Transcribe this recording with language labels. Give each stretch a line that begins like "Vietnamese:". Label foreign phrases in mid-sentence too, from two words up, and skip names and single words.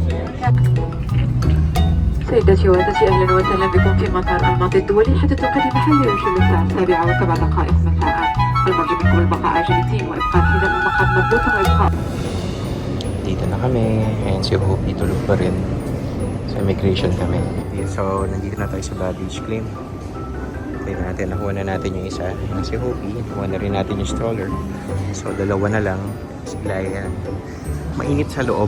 Arabic: سيداتي وسادتي اهلا وسهلا بكم في مطار الماضي الدولي حيث توقيت المحلي يشير الساعه 7:07 مساء. المرجو منكم البقاء عاجلتين وابقاء الحزام المقعد مضبوطا وابقاء.
Filipino: Dito na kami. Ayan si Hopi, tulog pa rin. Sa immigration kami. So, nandito na tayo sa
English: baggage claim.
Filipino: Tayo natin, nakuha na natin yung isa. Yung si Hopi, nakuha na rin natin yung stroller. So, dalawa na lang. Sila yan. Mainit sa loob.